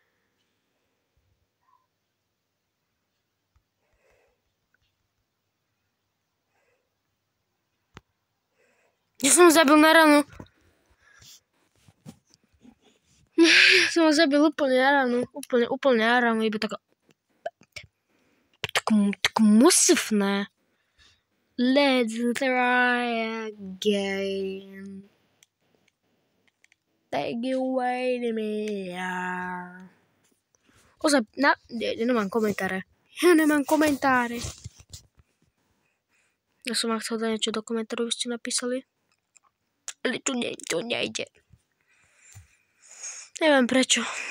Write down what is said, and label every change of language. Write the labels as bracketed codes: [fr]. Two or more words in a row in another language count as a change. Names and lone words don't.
[sk] Ja som ho zabil na ránu. Som ho zabil úplne na ránu. Úplne na ránu, iba tak musifné. [en] Let's try again. take you away to me. [sk] Ozaj, nemám komentáre. Ja nemám komentáre. Ja som vám chcel dať niečo do komentárov, vy ste napísali. Ale tu nejde. Neviem prečo.